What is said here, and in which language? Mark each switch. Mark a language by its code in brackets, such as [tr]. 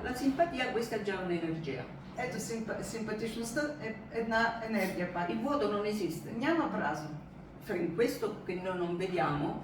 [it] La simpatia, questa è già un'energia. [bg] Ето, симпатичността е една енергия пак. [it] Il vuoto non esiste. [bg] Няма празно. [it] In questo che noi non vediamo